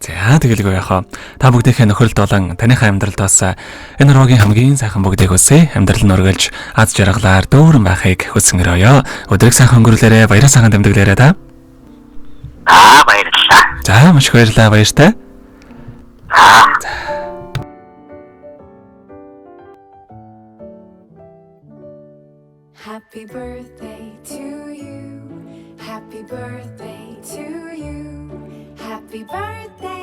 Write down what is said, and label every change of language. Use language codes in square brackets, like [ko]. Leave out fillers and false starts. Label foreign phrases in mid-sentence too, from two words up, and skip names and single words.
[mn] За тэгэлгүй яхаа. Та бүгдийнхээ нөхөрлөлд болон таныхаа амьдралд бас энэ урлагийн хамгийн сайхан бүгдийг хүсье. Амьдрал нь өргөлж аз жаргалаар дүүрэн байхыг хүсэнгэрөөё. Өдрийг сайхан өнгөрүүлээрэ, баяраа сайхан тэмдэглээрэ та. Баярлалаа. За маш их баярлалаа, баяртай. [en] Happy birthday to you. Happy birthday to you. Happy birthday.